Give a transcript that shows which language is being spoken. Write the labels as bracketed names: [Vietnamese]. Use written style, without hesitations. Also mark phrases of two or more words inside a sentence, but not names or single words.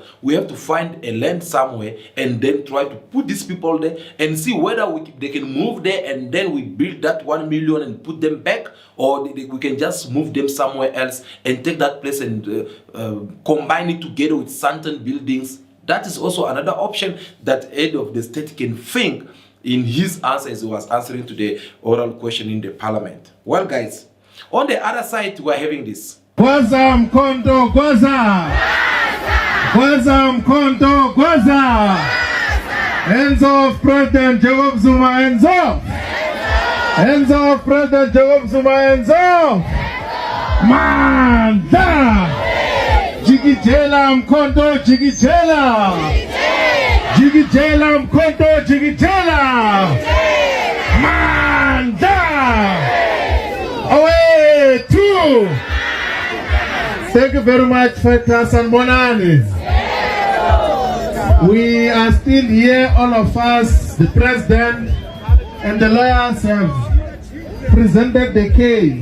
[English] We have to find a land somewhere and then try to put these people there and see whether they can move there, and then we build that 1 million and put them back, or we can just move them somewhere else and take that place and combine it together with certain buildings. That is also another option that head of the state can think in his answer as he was answering to the oral question in the parliament. Well, guys, on the other side, we're having this. [Zulu] Gwaza mkonto gwaza. Gwaza mkonto gwaza. [English] Hands off President Jacob Zuma, hands off. Hands off President Jacob Zuma, hands off. [Zulu] Manda. Jigijela mkonto jigijela. Jigijela mkonto jigijela. Manda. [English] Away two. Thank you very much, Fetas and Bonani. We are still here, all of us, the president and the lawyers have presented the case.